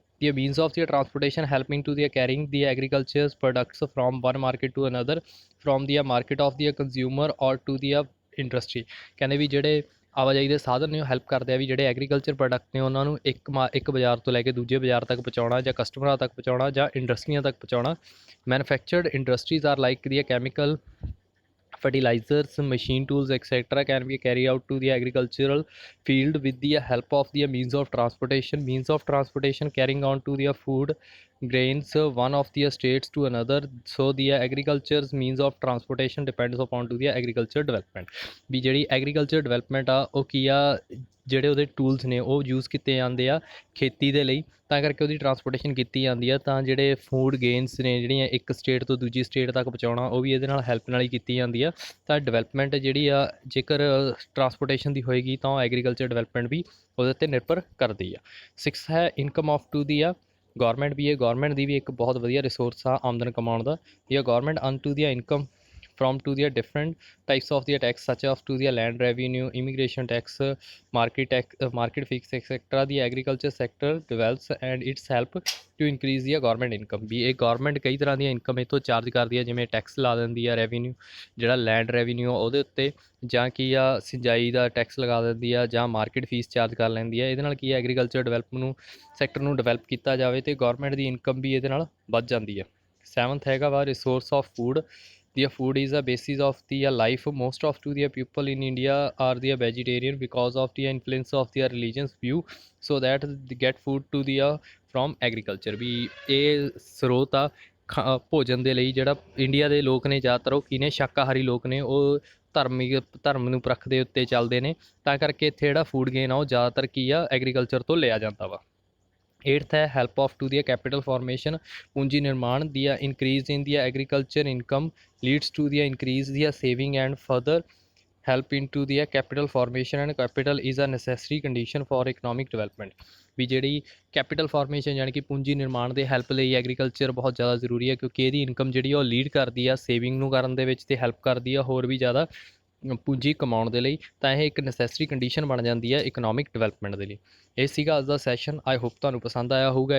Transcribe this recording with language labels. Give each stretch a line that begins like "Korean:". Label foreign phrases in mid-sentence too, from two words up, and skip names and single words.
English: the means of the transportation helping to the carrying the agriculture products from one market to another, from the market of the consumer or to the industry.
Punjabi: ਕਹਿੰਦੇ ਵੀ ਜਿਹੜੇ ਆਵਾਜਾਈ ਦੇ ਸਾਧਨ ਨੇ ਉਹ ਹੈਲਪ ਕਰਦੇ ਆ ਵੀ ਜਿਹੜੇ
English: agriculture product
Punjabi: ਨੇ ਉਹਨਾਂ ਨੂੰ ਇੱਕ ਬਾਜ਼ਾਰ ਤੋਂ ਲੈ ਕੇ ਦੂਜੇ ਬਾਜ਼ਾਰ ਤੱਕ ਪਹੁੰਚਾਉਣਾ ਜਾਂ ਕਸਟਮਰਾਂ ਤੱਕ ਪਹੁੰਚਾਉਣਾ ਜਾਂ ਇੰਡਸਟਰੀਆਂ ਤੱਕ ਪਹੁੰਚਾਉਣਾ।
English: manufactured industries are like the chemical, fertilizers, machine tools, etc. can be carried out to the agricultural field with the help of the means of transportation. Means of transportation carrying on to the food grains one of the states to another, so the agriculture's means of transportation depends upon to the agriculture development।
Punjabi: ਵੀ ਜਿਹੜੀ
English: agriculture development
Punjabi: ਆ ਉਹ ਕੀ ਆ, ਜਿਹੜੇ ਉਹਦੇ ਟੂਲਸ ਨੇ ਉਹ ਯੂਜ਼ ਕੀਤੇ ਜਾਂਦੇ ਆ ਖੇਤੀ ਦੇ ਲਈ, ਤਾਂ ਕਰਕੇ ਉਹਦੀ ਟਰਾਂਸਪੋਰਟੇਸ਼ਨ ਕੀਤੀ ਜਾਂਦੀ ਆ। ਤਾਂ ਜਿਹੜੇ
English: food grains
Punjabi: ਨੇ ਜਿਹੜੀਆਂ ਇੱਕ ਸਟੇਟ ਤੋਂ ਦੂਜੀ ਸਟੇਟ ਤੱਕ ਪਹੁੰਚਾਉਣਾ ਉਹ ਵੀ ਇਹਦੇ ਨਾਲ ਹੈਲਪ ਨਾਲ ਹੀ ਕੀਤੀ ਜਾਂਦੀ ਆ। ਤਾਂ ਡਿਵੈਲਪਮੈਂਟ ਜਿਹੜੀ ਆ ਜੇਕਰ ਟਰਾਂਸਪੋਰਟੇਸ਼ਨ ਦੀ ਹੋਏਗੀ ਤਾਂ ਉਹ
English: agriculture development
Punjabi: ਵੀ ਉਹਦੇ 'ਤੇ ਨਿਰਭਰ ਕਰਦੀ ਆ।
English: 6 ਹੈ income of to the government.
Punjabi: ਵੀ ਇਹ ਗੌਰਮੈਂਟ ਦੀ ਵੀ ਇੱਕ ਬਹੁਤ ਵਧੀਆ ਰਿਸੋਰਸ ਆ ਆਮਦਨ ਕਮਾਉਣ ਦਾ।
English: ਜਾਂ government earn to the income from to the different types of the tax such as to the land revenue, immigration tax, market fix, etc. The agriculture sector develops and its help to increase the government income।
Punjabi: ਵੀ ਇਹ ਗੌਰਮੈਂਟ ਕਈ ਤਰ੍ਹਾਂ ਦੀਆਂ ਇਨਕਮ ਇਹ ਤੋਂ ਚਾਰਜ ਕਰਦੀ ਹੈ, ਜਿਵੇਂ ਟੈਕਸ ਲਾ ਦਿੰਦੀ ਆ ਰੈਵਨਿਊ, ਜਿਹੜਾ
English: land revenue
Punjabi: ਉਹਦੇ ਉੱਤੇ, ਜਾਂ ਕੀ ਆ ਸਿੰਜਾਈ ਦਾ ਟੈਕਸ ਲਗਾ ਦਿੰਦੀ ਆ, ਜਾਂ
English: market fees charge
Punjabi: ਕਰ ਲੈਂਦੀ ਆ। ਇਹਦੇ ਨਾਲ ਕੀ ਹੈ
English: agriculture develop
Punjabi: ਨੂੰ ਸੈਕਟਰ ਨੂੰ ਡਿਵੈਲਪ ਕੀਤਾ ਜਾਵੇ ਅਤੇ ਗੌਰਮੈਂਟ ਦੀ ਇਨਕਮ ਵੀ ਇਹਦੇ ਨਾਲ ਵੱਧ ਜਾਂਦੀ ਹੈ।
English: 7th ਹੈਗਾ ਵਾ resource of food. The food is the basis of the life. Most of the people in India are the vegetarian because of the influence of their religion's view, so that they get food to the from agriculture।
Punjabi: ਵੀ ਇਹ ਸਰੋਤ ਆ ਭੋਜਨ ਦੇ ਲਈ। ਜਿਹੜਾ ਇੰਡੀਆ ਦੇ ਲੋਕ ਨੇ ਜ਼ਿਆਦਾਤਰ ਉਹ ਕੀ ਨੇ, ਸ਼ਾਕਾਹਾਰੀ ਲੋਕ ਨੇ, ਉਹ ਧਰਮ ਨੂੰ ਪਰਖ ਦੇ ਉੱਤੇ ਚੱਲਦੇ ਨੇ, ਤਾਂ ਕਰਕੇ ਇੱਥੇ ਜਿਹੜਾ
English: food grain
Punjabi: ਆ ਉਹ ਜ਼ਿਆਦਾਤਰ ਕੀ ਆ ਐਗਰੀਕਲਚਰ ਤੋਂ ਲਿਆ ਜਾਂਦਾ ਵਾ।
English: 8th ਹੈ help of to the capital formation.
Punjabi: ਪੂੰਜੀ ਨਿਰਮਾਣ
English: the increase in the agriculture income leads to the increase the saving and further help into the capital formation, and capital is a necessary condition for economic development।
Punjabi: ਵੀ ਜਿਹੜੀ
English: capital formation
Punjabi: ਯਾਨੀ ਕਿ ਪੂੰਜੀ ਨਿਰਮਾਣ ਦੇ ਹੈਲਪ ਲਈ ਐਗਰੀਕਲਚਰ ਬਹੁਤ ਜ਼ਿਆਦਾ ਜ਼ਰੂਰੀ ਹੈ, ਕਿਉਂਕਿ ਇਹਦੀ ਇਨਕਮ ਜਿਹੜੀ ਉਹ ਲੀਡ ਕਰਦੀ ਆ ਸੇਵਿੰਗ ਨੂੰ ਕਰਨ ਦੇ ਵਿੱਚ ਅਤੇ ਹੈਲਪ ਕਰਦੀ ਆ ਹੋਰ ਵੀ ਜ਼ਿਆਦਾ ਪੂੰਜੀ ਕਮਾਉਣ ਦੇ ਲਈ। ਤਾਂ ਇਹ ਇੱਕ
English: necessary condition
Punjabi: ਬਣ ਜਾਂਦੀ ਹੈ
English: economic development
Punjabi: ਦੇ ਲਈ। ਇਹ ਸੀਗਾ ਅੱਜ ਦਾ ਸੈਸ਼ਨ।
English: I hope
Punjabi: ਤੁਹਾਨੂੰ ਪਸੰਦ ਆਇਆ ਹੋਊਗਾ।